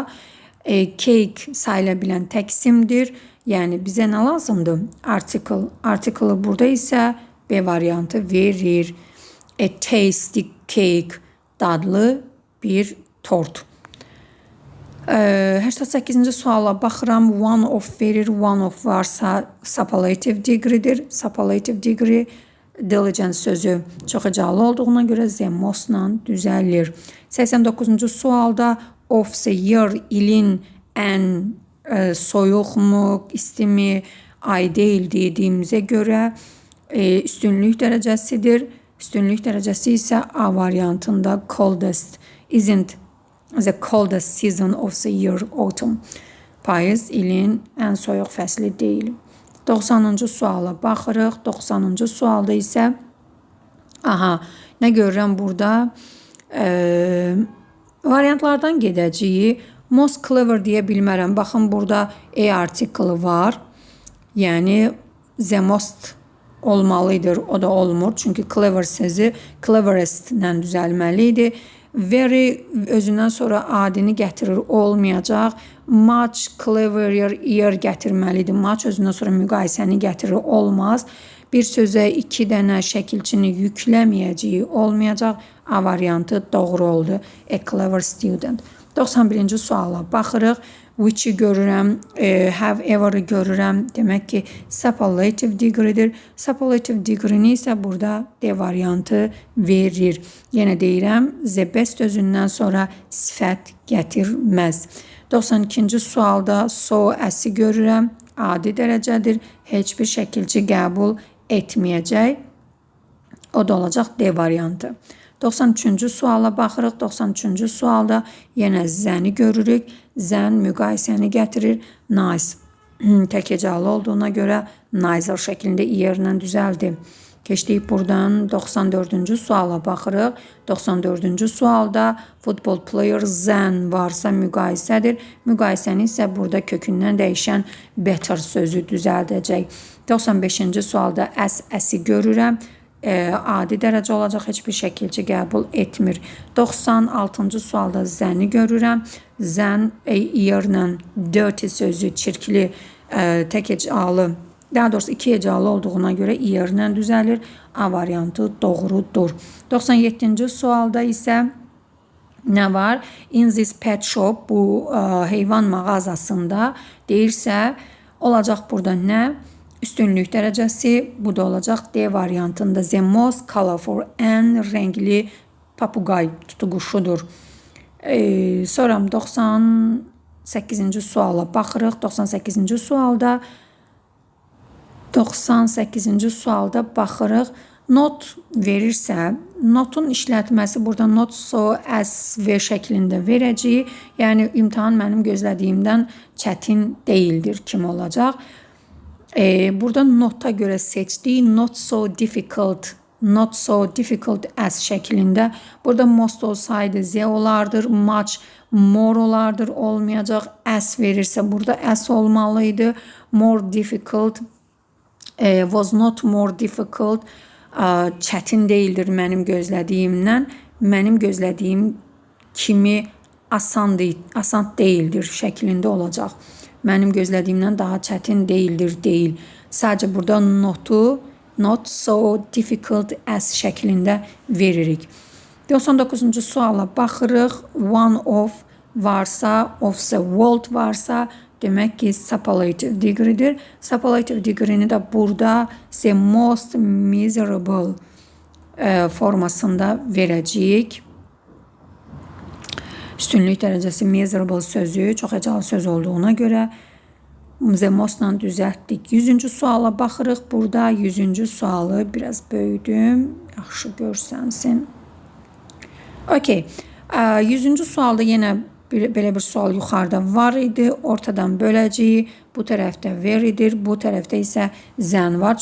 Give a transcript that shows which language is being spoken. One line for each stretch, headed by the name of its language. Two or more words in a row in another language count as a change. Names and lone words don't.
Azerbaijani: Cake sayıla bilən təksimdir. Yəni bizə nə lazımdır? Article. Article burada isə B variantı verir.
English: A tasty cake,
Azerbaijani: dadlı bir tort. 88-ci suala baxıram.
English: One of
Azerbaijani: verir.
English: One of
Azerbaijani: varsa
English: superlative degree'dir. Superlative degree
Azerbaijani: diligence sözü çox hecalı olduğuna görə
English: the most-la
Azerbaijani: düzəlir.
English: 89-cu sualda of the year,
Azerbaijani: ilin ən soyuqmu, istimi, ay deyil dediyimizə görə üstünlük dərəcəsidir. Üstünlük dərəcəsi isə A variantında
English: coldest isn't the coldest season of the year, autumn.
Azerbaijani: Payız ilin ən soyuq fəsli deyil. 90-cı suala baxırıq. 90-cı sualda isə nə görürəm burada? Variantlardan gedəcəyi
English: most clever
Azerbaijani: deyə bilmərəm. Baxın, burada A article var. Yəni
English: the most
Azerbaijani: olmalıdır. O da olmur. Çünki clever sözü cleverest ilə düzəlməlidir. Very özündən sonra adini gətirir, olmayacaq.
English: Much cleverer year gətirməlidir.
Azerbaijani: Much özündən sonra müqayisəni gətirir, olmaz. Bir sözə 2 dənə şəkilçini yükləməyəcəyi olmayacaq. A variantı doğru oldu.
English: A clever student.
Azerbaijani: 91-ci suala baxırıq. Which-i görürəm,
English: have ever-ı
Azerbaijani: görürəm. Demək ki,
English: superlative degree'dir. Superlative degree-ni
Azerbaijani: isə burada D variantı verir. Yenə deyirəm,
English: the best
Azerbaijani: özündən sonra sifət gətirməz. 92-ci sualda so, as-i görürəm. Adi dərəcədir. Heç bir şəkilçi qəbul etməyəcək. O da olacaq D variantı. 93-cü suala baxırıq. 93-cü sualda yenə zəni görürük. Zən müqayisəni gətirir. Nice. Tək hecalı olduğuna görə nicer şəklində yerlə düzəldi. Keçdik buradan 94-cü suala baxırıq. 94-cü sualda
English: football player
Azerbaijani: zən varsa müqayisədir. Müqayisəni isə burada kökündən dəyişən better sözü düzəldəcək. 95-ci sualda as-i görürəm. Adi dərəcə olacaq, heç bir şəkilçi qəbul etmir. 96-cı sualda zəni görürəm. Zən yerlə dirty sözü çirkli, tək hecalı, daha doğrusu 2 hecalı olduğuna görə yerlə düzəlir. A variantı doğrudur. 97-ci sualda isə nə var?
English: In this pet shop,
Azerbaijani: bu heyvan mağazasında deyirsə, olacaq burada nə? Üstünlük dərəcəsi, bu da olacaq D variantında.
English: The most colorful,
Azerbaijani: ən rəngli papuqay tutuquşudur. Sonra 98-ci suala baxırıq. 98-ci sualda baxırıq. Not verirsə, notun işlətməsi burada
English: not so,
Azerbaijani: as, ver şəklində verəcəyi. Yəni imtahan mənim gözlədiyimdən çətin deyildir. Kim olacaq? Burada nota görə seçdik.
English: Not so difficult, not so difficult as şəklində.
Azerbaijani: Burada most olsaydı z olardır. Much, more olardır. Olmayacaq. As verirsə burada as olmalıydı.
English: More difficult, was not more difficult.
Azerbaijani: Çətin deyildir mənim gözlədiyimdən. Mənim gözlədiyim kimi asan deyildir şəklində olacaq. Mənim gözlədiyimdən daha çətin deyildir, deyil. Sadəcə burada notu
English: not so difficult as
Azerbaijani: şəklində veririk. 99-cu suala baxırıq.
English: One of
Azerbaijani: varsa,
English: of the world
Azerbaijani: varsa demek ki
English: superlative degree'dir. Superlative degree'ni
Azerbaijani: de burada
English: the most miserable
Azerbaijani: formasında verəcəyik. Üstünlük dərəcəsi miserable sözü çox hecalı söz olduğuna görə
English: the most-la
Azerbaijani: düzəltdik. 100-cü suala baxırıq. Burada 100-cü sualı biraz böyüdüm. Yaxşı görsənsin. Okay. 100-cü sualda yenə belə bir sual yuxarıda var idi. Ortadan böləcəyi. Bu tərəfdə veridir. Bu tərəfdə isə zən var.